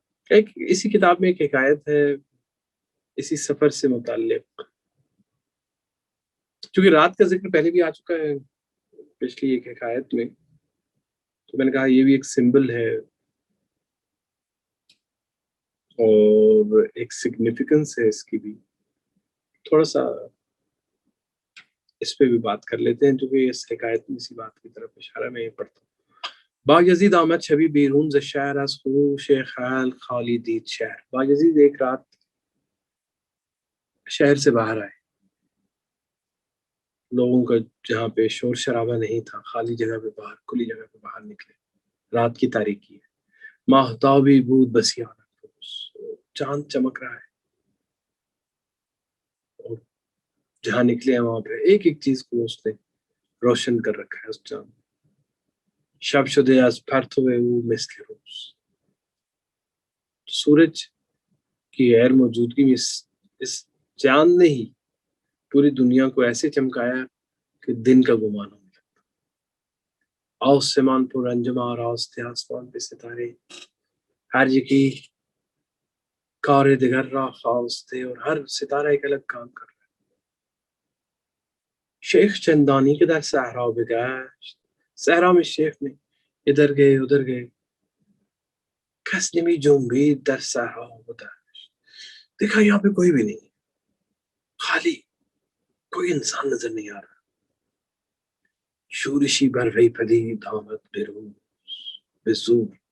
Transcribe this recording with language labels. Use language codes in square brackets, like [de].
[ur] ایک اسی کتاب میں ایک حکایت ہے اسی سفر سے متعلق، کیونکہ رات کا ذکر پہلے بھی آ چکا ہے پچھلی ایک حکایت میں، تو میں نے کہا یہ بھی ایک سمبل ہے اور ایک سگنیفیکنس ہے اس کی بھی. تھوڑا سا اس پہ بھی بات کر لیتے ہیں، کیونکہ اس حکایت میں اسی بات کی طرف اشارہ میں پڑھتا ہوں. [fa] با یزید آمد شبی بیرون ز شهر از خروش خیال خالی دید شهر. [ur] با یزید ایک رات شہر سے باہر آئے، لوگوں کا جہاں پہ شور شرابہ نہیں تھا، خالی جگہ پہ باہر، کھلی جگہ پہ باہر نکلے. رات کی تاریکی ہے. [fa] ماہتابی بود بسیار، [ur] چاند چمک رہا ہے، اور جہاں نکلے ہیں وہاں پہ ایک ایک چیز کو اس نے روشن کر رکھا ہے اس چاند. [fa] شب شدے از پرتو او مثل روز. [ur] سورج کی غیر موجودگی میں اس چاند نے ہی پوری دنیا کو ایسے چمکایا کہ دن کا گمان ہونے لگتا. [fa] آسمان پر انجم آراستے، [ur] آسمان پہ ستارے، [fa] ہر یکی کار دگر را خواستے، [ur] اور ہر ستارہ ایک الگ کام کر رہا ہے. [fa] شیخ چندانی کے در صحرا بگشت. [ur] صحرا میں شیخ نے ادھر گئے ادھر گئے. [fa] کس نمی جنبید در صحرا بدشت. [ur] دیکھا یہاں پہ کوئی بھی نہیں، خالی، کوئی انسان نظر نہیں آ رہا. [fa] شورشی بر وی پدید آمد بروز بزور.